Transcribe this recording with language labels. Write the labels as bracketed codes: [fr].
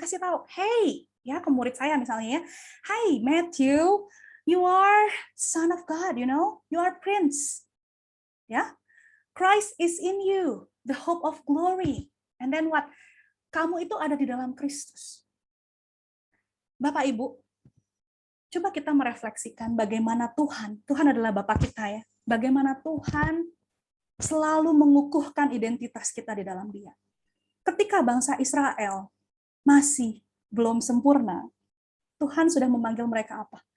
[id] Kasih tahu, hey, ya ke murid saya misalnya ya. [en] Hey Matthew, you are son of God, you know? You are prince. Ya. Christ is in you, the hope of glory. And then what? [id] Kamu itu ada di dalam Kristus. Bapak Ibu, coba kita merefleksikan bagaimana Tuhan adalah Bapa kita ya. Bagaimana Tuhan selalu mengukuhkan identitas kita di dalam Dia. Ketika bangsa Israel masih belum sempurna, Tuhan sudah memanggil mereka apa?